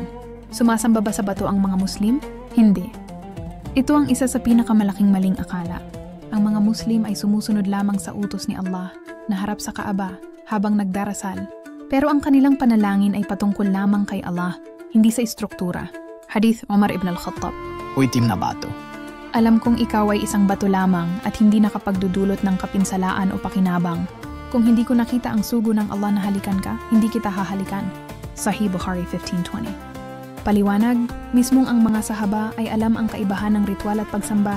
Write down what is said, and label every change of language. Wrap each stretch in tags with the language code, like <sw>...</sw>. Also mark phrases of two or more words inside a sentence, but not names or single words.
<tl>Sumasamba ba sa bato ang mga Muslim? Hindi. Ito ang isa sa pinakamalaking maling akala. Ang mga Muslim ay sumusunod lamang sa utos ni Allah na harap sa Kaaba habang nagdarasal. Pero ang kanilang panalangin ay patungkol lamang kay Allah, hindi sa istruktura. Hadith Umar ibn al-Khattab. O itim na bato. Alam kong ikaw ay isang bato lamang at hindi nakapagdudulot ng kapinsalaan o pakinabang. Kung hindi ko nakita ang sugo ng Allah na halikan ka, hindi kita hahalikan. Sahih Bukhari 1520. Paliwanag, mismong ang mga sahaba ay alam ang kaibahan ng ritual at pagsamba.</tl>